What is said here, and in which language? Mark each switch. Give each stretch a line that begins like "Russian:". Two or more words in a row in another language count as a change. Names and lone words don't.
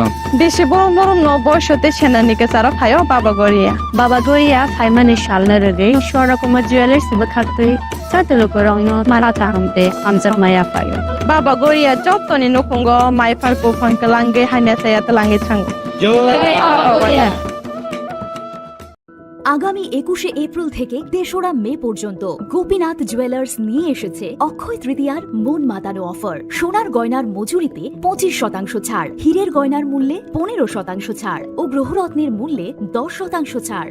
Kok Borok: बेसे बरम बरम न बयसते सेनानिके सारा फायो बाबा गोरिया फाइमानि शालना रगे स्वरकुमार ज्वेलर्स बखाते साते लुकुरगना माराता हमते आमजा माया फायो बाबा गोरिया जतनि नखंग माइफारको फंकलांगे हाइनासाया तलांगे थांग
Bangla: আগামী 21শে এপ্রিল থেকে ৩রা মে পর্যন্ত গোপীনাথ জুয়েলার্স নিয়ে এসেছে অক্ষয় তৃতীয়ার মন মাতানো অফার। সোনার গয়নার মজুরিতে 25% ছাড়, হীরের গয়নার মূল্যে 15% ছাড় ও গ্রহরত্নের মূল্যে 10% ছাড়।